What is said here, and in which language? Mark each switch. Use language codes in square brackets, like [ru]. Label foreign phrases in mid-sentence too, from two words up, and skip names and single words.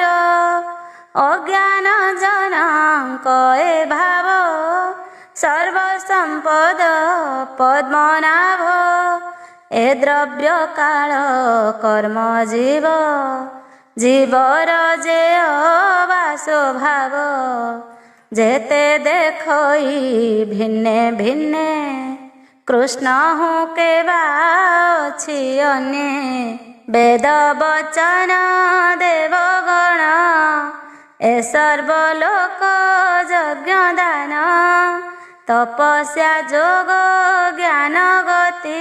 [or] ଅଜ୍ଞାନ ଜନଙ୍କ ଏ ଭାବ, ସର୍ବସମ୍ପଦ ପଦ୍ମନାଭ। ଏ ଦ୍ରବ୍ୟ କାଳ କର୍ମ ଜୀବ, ଜୀବର ଯେ ଅବା ସ୍ୱଭାବ। ଯେତେ ଦେଖଇ ଭିନ୍ନେ ଭିନ୍ନେ କୃଷ୍ଣ ହୁଁ କେବା ଅଛି ଅନ୍ୟେ ବେଦ ବଚନ ଦେବଗଣ ଏ ସର୍ବଲୋକ ଯଜ୍ଞ ଦାନ ତପସ୍ୟା ଯୋଗ ଜ୍ଞାନ ଗତି